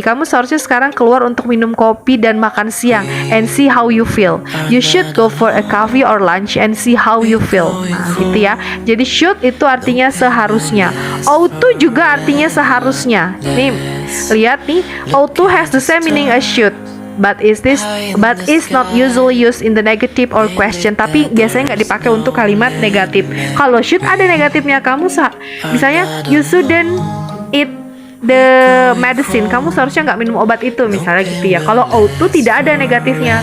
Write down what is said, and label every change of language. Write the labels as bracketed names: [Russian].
[Indonesian] Kamu seharusnya sekarang keluar untuk minum kopi dan makan siang. [English] And see how you feel. You should go for a coffee or lunch and see how you feel. [Indonesian] Nah, gitu ya. Jadi should itu artinya seharusnya. Ought to juga artinya seharusnya. Nih, lihat nih. [English] Ought to has the same meaning as should. But is not usually used in the negative or question. [Indonesian] Tapi biasanya nggak dipakai untuk kalimat negatif. Kalau should ada negatifnya. [English] Misalnya you shouldn't eat the medicine. [Indonesian] Kamu seharusnya nggak minum obat itu, misalnya gitu ya. Kalau ought to tidak ada negatifnya.